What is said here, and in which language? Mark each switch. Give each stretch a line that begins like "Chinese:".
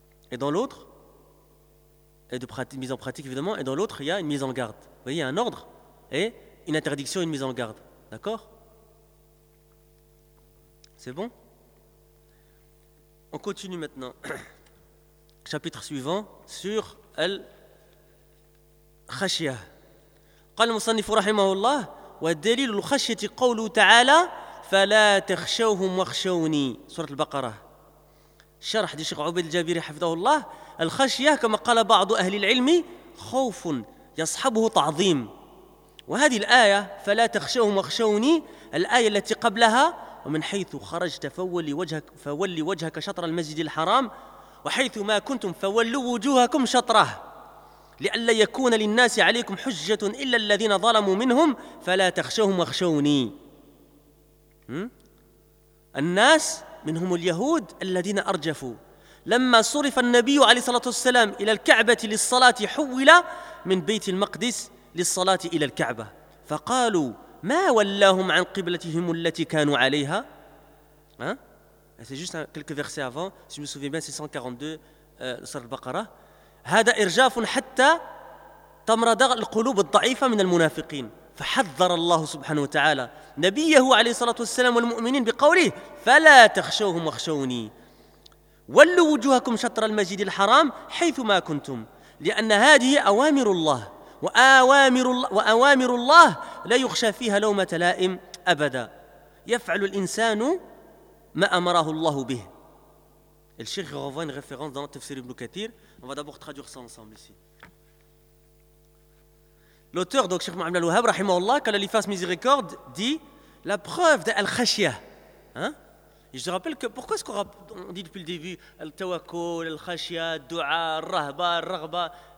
French: Et dans l'autre, et de mise en pratique évidemment, et dans l'autre, il y a une mise en garde. Vous voyez, il y a un ordre et une interdiction et une mise en garde. D'accord? C'est bon? On continue maintenant. Chapitre suivant sur Al-Khashiyah.
Arabic: قال المصنف رحمه الله والدليل الخشية قوله تعالى فلا تخشوهم واخشوني سورة البقرة شرح دي شيخ عبيد الجابري حفظه الله. الخشية كما قال بعض أهل العلم خوف يصحبه تعظيم. وهذه الآية فلا تخشوهم واخشوني الآية التي قبلها ومن حيث خرجت فولي وجهك شطر المسجد الحرام وحيث ما كنتم فولوا وجوهكم شطره لئلا يكون للناس عليكم حجة إلا الذين ظلموا منهم فلا تخشوهم واخشوني. الناس منهم اليهود الذين أرجفوا لما صرف النبي عليه الصلاة والسلام إلى الكعبة للصلاة حول من بيت المقدس للصلاة إلى الكعبة فقالوا ما ولاهم عن قبلتهم التي كانوا عليها.
French: C'est juste quelques versets avant, si je me souviens bien, c'est 142, sur le Baqarah.
Arabic: هذا إرجاف حتى تمرد القلوب الضعيفة من المنافقين فحذر الله سبحانه وتعالى نبيه عليه الصلاة والسلام والمؤمنين بقوله فلا تخشوهم واخشوني ولوا وجوهكم شطر المسجد الحرام حيثما كنتم لأن هذه أوامر الله وأوامر الله لا يخشى فيها لومة لائم أبدا يفعل الإنسان ما أمره الله به.
French: Et le Cheikh renvoie une référence dans Tafsir ibn Kathir. On va d'abord traduire ça ensemble ici. L'auteur, donc Cheikh Mohamed Al-Wahhab, rahimahullah, qu'Allah lui fasse miséricorde, dit la preuve d'Al-Khashia. Hein? Et je te rappelle que pourquoi est-ce qu'on dit depuis le début Al-Tawakkul, Al-Khashia, Dua, Rahba, Rahba?